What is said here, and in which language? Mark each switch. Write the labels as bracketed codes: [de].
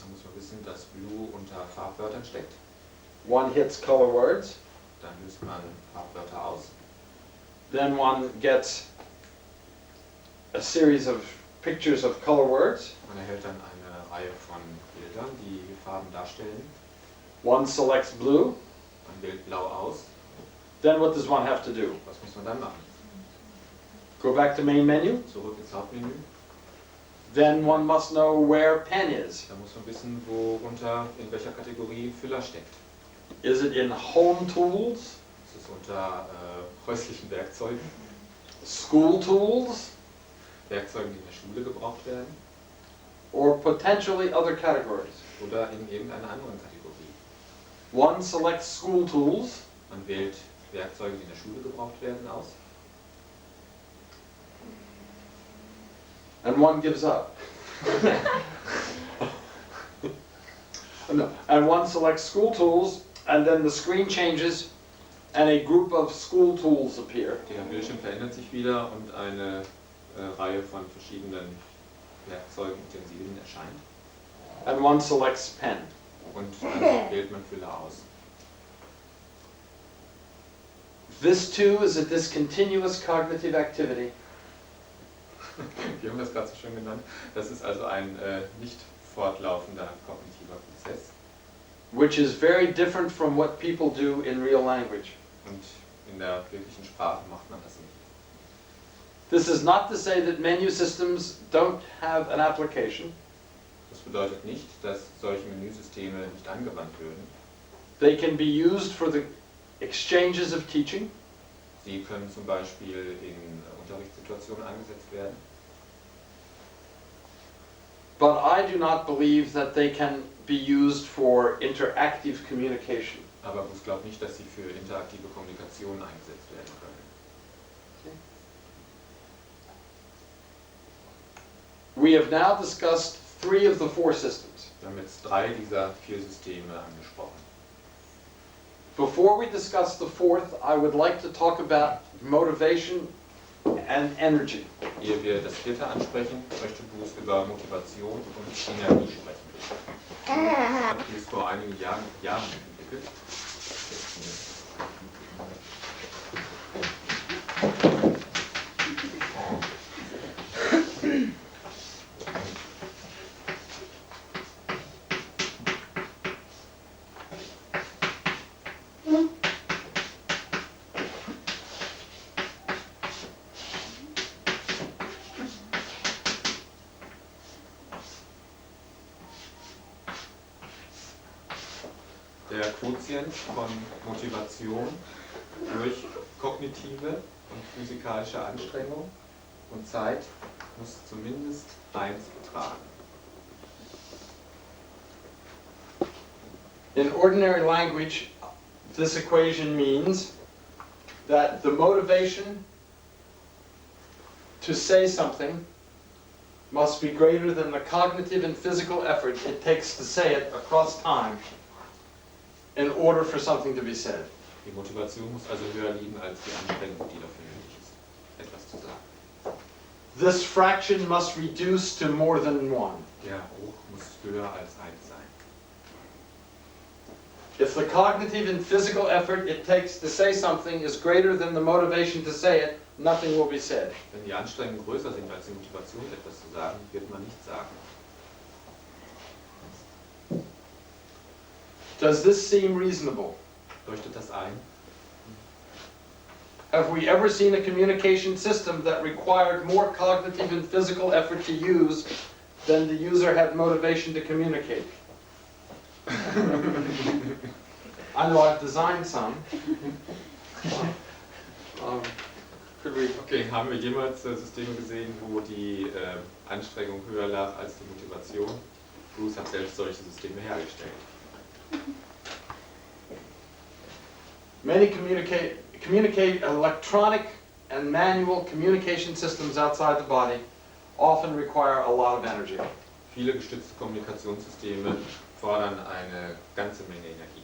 [de] Dann muss man wissen, dass Blue unter Farbwörtern steckt. [en] One hits color words. [de] Dann löst man Farbwörter aus. [en] Then one gets a series of pictures of color words. [de] Man erhält dann eine Reihe von Bildern, die Farben darstellen. [en] One selects blue. [de] Man wählt Blau aus. [en] Then what does one have to do? [de] Was muss man dann machen? [en] Go back to main menu. [de] Zurück ins Hauptmenü. [en] Then one must know where pen is. [de] Da muss man wissen, worunter, in welcher Kategorie Füller steckt. [en] Is it in home tools, [de] Ist es unter häuslichen Werkzeugen, [en] school tools, [de] Werkzeugen, die in der Schule gebraucht werden, [en] or potentially other categories? [de] oder in irgendeiner anderen Kategorie? [en] One selects school tools. [de] Man wählt Werkzeuge, die in der Schule gebraucht werden, aus. [en] And one gives up. No, and one selects school tools, and then the screen changes, and a group of school tools appear. [de] Der Bildschirm verändert sich wieder und eine Reihe von verschiedenen Werkzeugen, Utensilien erscheint. [en] And one selects pen. [de] Und dann wählt man Füller aus. [en] This too is a discontinuous cognitive activity. [de] Wir haben das gerade so schön genannt. Das ist also ein nicht fortlaufender kognitiver Prozess. [en] Which is very different from what people do in real language. [de] Und in der wirklichen Sprache macht man das nicht. [en] This is not to say that menu systems don't have an application. [de] Das bedeutet nicht, dass solche Menüsysteme nicht angewandt würden. [en] They can be used for the exchanges of teaching. [de] Sie können zum Beispiel in Unterrichtssituationen eingesetzt werden. [en] But I do not believe that they can be used for interactive communication. [de] Aber Bus glaubt nicht, dass sie für interaktive Kommunikation eingesetzt werden können. [en] We have now discussed 3 of the 4 systems. [de] Wir haben jetzt 3 dieser 4 Systeme angesprochen. [en] Before we discuss the 4th, I would like to talk about motivation and energy. [de] Ehe wir das 4. ansprechen, möchte Bus über Motivation und Energie sprechen. Ich habe dies vor einigen Jahren entwickelt. Der Quotient von Motivation durch kognitive und physikalische Anstrengung und Zeit muss zumindest 1 betragen. [en] In ordinary language, this equation means that the motivation to say something must be greater than the cognitive and physical effort it takes to say it across time in order for something to be said. [de] Die Motivation muss also höher liegen als die Anstrengung, die dafür nötig ist, etwas zu sagen. [en] This fraction must reduce to more than 1. [de] Der Hoch muss höher als 1 sein. [en] If the cognitive and physical effort it takes to say something is greater than the motivation to say it, nothing will be said. [de] Wenn die Anstrengungen größer sind als die Motivation, etwas zu sagen, wird man nichts sagen. [en] Does this seem reasonable? [de] Leuchtet das ein? [en] Have we ever seen a communication system that required more cognitive and physical effort to use than the user had motivation to communicate? I know I've designed some. [de] Okay, haben wir jemals Systeme gesehen, wo die Anstrengung höher lag als die Motivation? Bruce hat selbst solche Systeme hergestellt. [en] Many communicate electronic and manual communication systems outside the body often require a lot of energy. [de] Viele gestützte Kommunikationssysteme fordern eine ganze Menge Energie.